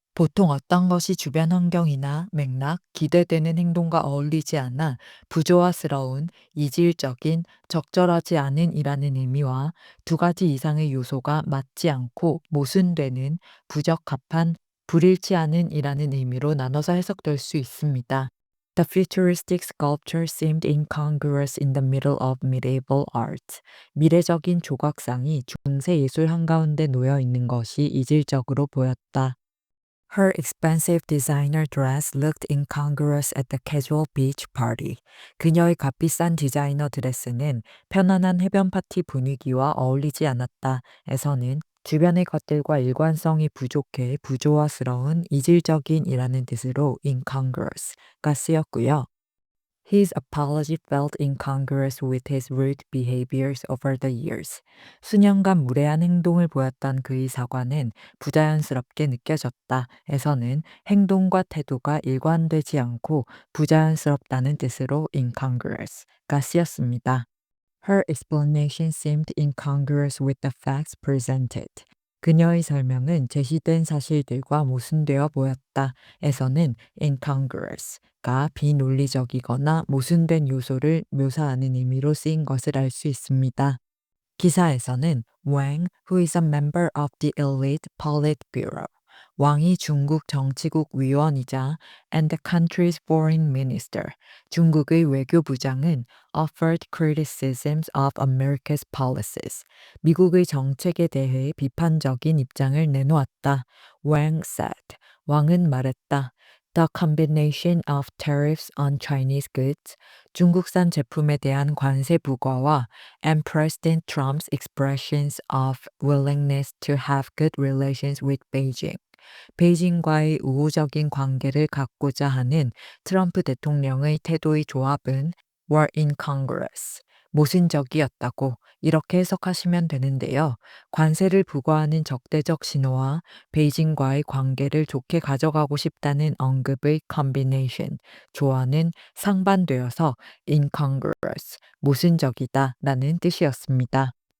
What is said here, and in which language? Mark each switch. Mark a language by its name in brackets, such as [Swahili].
[Korean] 보통 어떤 것이 주변 환경이나 맥락, 기대되는 행동과 어울리지 않아 부조화스러운, 이질적인, 적절하지 않은 이라는 의미와 두 가지 이상의 요소가 맞지 않고 모순되는, 부적합한, 불일치 않은 이라는 의미로 나눠서 해석될 수 있습니다. [English] The futuristic sculpture seemed incongruous in the middle of medieval art. [Korean] 미래적인 조각상이 중세 예술 한가운데 놓여 있는 것이 이질적으로 보였다. [English] Her expensive designer dress looked incongruous at the casual beach party. [Korean] 그녀의 값비싼 디자이너 드레스는 편안한 해변 파티 분위기와 어울리지 않았다. 에서는 주변의 것들과 일관성이 부족해 부조화스러운, 이질적인이라는 뜻으로 incongruous가 쓰였고요. [English] His apology felt incongruous with his rude behaviors over the years. [Korean] 수년간 무례한 행동을 보였던 그의 사과는 부자연스럽게 느껴졌다. 에서는 행동과 태도가 일관되지 않고 부자연스럽다는 뜻으로 incongruous가 쓰였습니다. [English] Her explanation seemed incongruous with the facts presented. [Korean] 그녀의 설명은 제시된 사실들과 모순되어 보였다. 에서는 incongruous가 비논리적이거나 모순된 요소를 묘사하는 의미로 쓰인 것을 알 수 있습니다. [English] 기사에서는 Wang, who is a member of the elite Politburo, [Korean] 왕이 중국 정치국 위원이자 [English] and the country's foreign minister, [Korean] 중국의 외교부장은 [English] offered criticisms of America's policies, [Korean] 미국의 정책에 대해 비판적인 입장을 내놓았다. [English] Wang said, [Korean] 왕은 말했다. [English] The combination of tariffs on Chinese goods, [Korean] 중국산 제품에 대한 관세 부과와 [English] and President Trump's expressions of willingness to have good relations with Beijing. [Korean] 베이징과의 우호적인 관계를 갖고자 하는 트럼프 대통령의 태도의 조합은 [English] were incongruous. [Korean] 모순적이었다고 이렇게 해석하시면 되는데요. 관세를 부과하는 적대적 신호와 베이징과의 관계를 좋게 가져가고 싶다는 언급의 combination, 조화는 상반되어서 incongruous, 모순적이다 라는 뜻이었습니다.